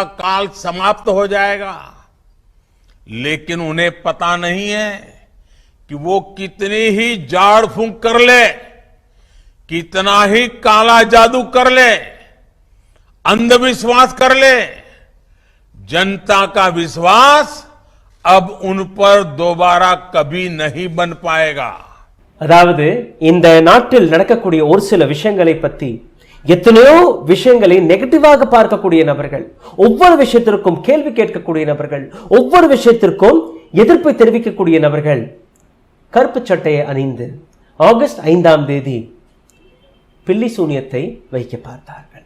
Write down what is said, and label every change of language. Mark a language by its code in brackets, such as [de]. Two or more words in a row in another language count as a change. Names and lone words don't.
[hi] काल समाप्त हो जाएगा, लेकिन उन्हें पता नहीं है कि वो कितनी ही जाड़ फूंक कर ले, कितना ही काला जादू कर ले, अंधविश्वास कर ले, जनता का विश्वास अब उन पर दोबारा कभी नहीं बन पाएगा। [ta] அதாவது இந்த நாட்டில் நடக்கக்கூடிய ஒரு சில விஷயங்களை பற்றி எத்தனையோ விஷயங்களை நெகட்டிவாக பார்க்கக்கூடிய நபர்கள், ஒவ்வொரு விஷயத்திற்கும் கேள்வி கேட்கக்கூடிய நபர்கள், ஒவ்வொரு விஷயத்திற்கும் எதிர்ப்பை தெரிவிக்கக்கூடிய நபர்கள் கருப்பு சட்டையை அணிந்து ஆகஸ்ட் 5ஆம் தேதி பில்லி சூனியத்தை வைக்க பார்த்தார்கள்.